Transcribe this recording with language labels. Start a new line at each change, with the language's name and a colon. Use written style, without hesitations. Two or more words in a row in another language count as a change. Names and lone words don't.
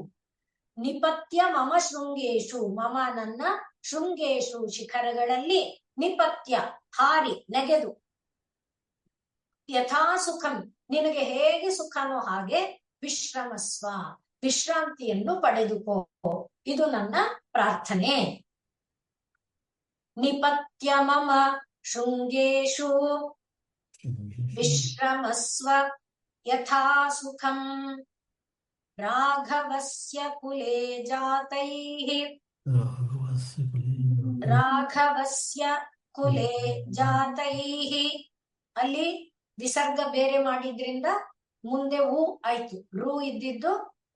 Sanskrit: ನಿಪತ್ಯ ಮಮ ಶೃಂಗೇಶು, ಮಮ
Kannada: ನನ್ನ ಶೃಂಗೇಶು ಶಿಖರಗಳಲ್ಲಿ, ನಿಪತ್ಯ ಹಾರಿ ನೆಗೆದು,
Sanskrit: ಯಥಾ ಸುಖಂ
Kannada: ನಿನಗೆ ಹೇಗೆ ಸುಖನೋ ಹಾಗೆ, ವಿಶ್ರಮಸ್ವ ವಿಶ್ರಾಂತಿಯನ್ನು ಪಡೆದುಕೋ. ಇದು ನನ್ನ ಪ್ರಾರ್ಥನೆ.
Sanskrit: ನಿಪತ್ಯ ಮಮ ಶೃಂಗೇಶು ವಿಶ್ರಮಸ್ವ ಯಥಾ ಸುಖಂ ರಾಘವಸ್ಯ ಕುಲೇ ಜಾತೈಃ ರಾಘವಸ್ಯ ಕುಲೇ ಜಾತೈಃ.
Kannada: ಅಲ್ಲಿ ವಿಸರ್ಗ ಬೇರೆ ಮಾಡಿದ್ರಿಂದ ಮುಂದೆ ಉ ಆಯ್ತು, ರು ಇದ್ದಿದ್ದು ಉ.